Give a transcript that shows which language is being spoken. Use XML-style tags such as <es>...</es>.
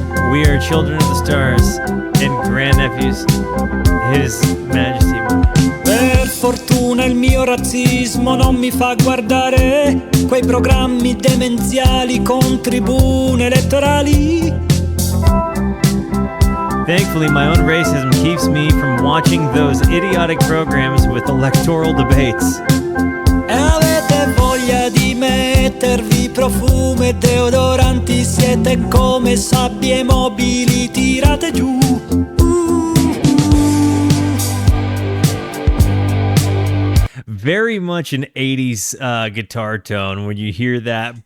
<en>We are children of the stars and grandnephews, His Majesty.</en> <it>Per fortuna il mio razzismo non mi fa guardare quei programmi demenziali con tribune elettorali.</it> <en>Thankfully, my own racism keeps me from watching those idiotic programs with electoral debates.</en> <it>E avete voglia di mettervi profumo e deodoranti, siete come sabbie mobili tirate giù.</it> <en>Very much an 80s guitar tone when you hear that.</en>